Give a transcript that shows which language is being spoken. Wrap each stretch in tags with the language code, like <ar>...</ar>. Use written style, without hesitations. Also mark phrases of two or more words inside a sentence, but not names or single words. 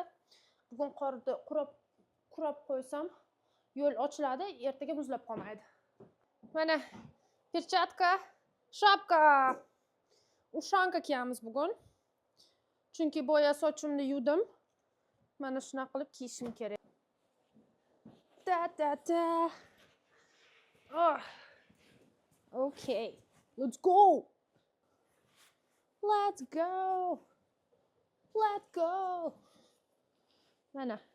<uz>Bugun qorni kurab qo'ysam, yo'l ochiladi, ertaga muzlab qolmaydi. Mana perchatka, shapka. Ushanka kiyamiz bugun. Chunki boya sochimni yuvdim. Mana shunaqa qilib kiyishim kerak. Da. Oh.</uz> <en>Okay. Let's go. Let's go. Let's go.</en> <uz>Mana.</uz>